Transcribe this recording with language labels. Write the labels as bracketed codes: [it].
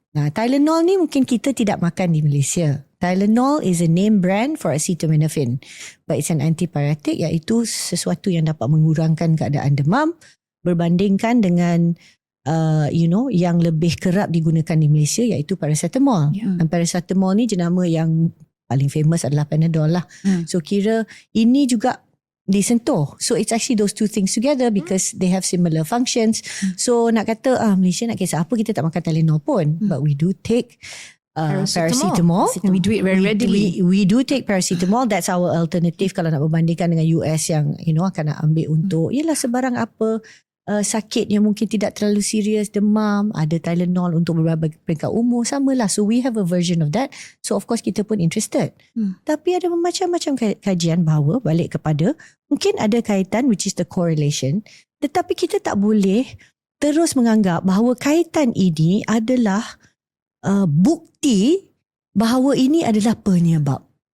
[ms] Tylenol ni mungkin kita tidak makan di Malaysia. [en] Tylenol is a name brand for acetaminophen, but it's an antipyretic, [ms] iaitu sesuatu yang dapat mengurangkan keadaan demam berbandingkan dengan yang lebih kerap digunakan di Malaysia, iaitu paracetamol. Dan paracetamol ni jenama yang paling famous adalah Panadol lah. So kira ini juga disentuh. [en] So it's actually those two things together because they have similar functions. [ms] So nak kata Malaysia nak kisah apa, kita tak makan Tylenol pun, [en] but we do take paracetamol. We do it very readily. We do take paracetamol. That's our alternative [ms] kalau nak berbandingkan dengan US yang akan nak ambil untuk sebarang apa sakit yang mungkin tidak terlalu serius, demam, ada Tylenol untuk beberapa peringkat umur, samalah. [en] So we have a version of that. [ms] So of course kita pun interested. Tapi ada macam-macam kajian bahawa balik kepada mungkin ada kaitan, [en] which is the correlation. [ms] Tetapi kita tak boleh terus menganggap bahawa kaitan ini adalah bukti bahawa ini adalah penyebab.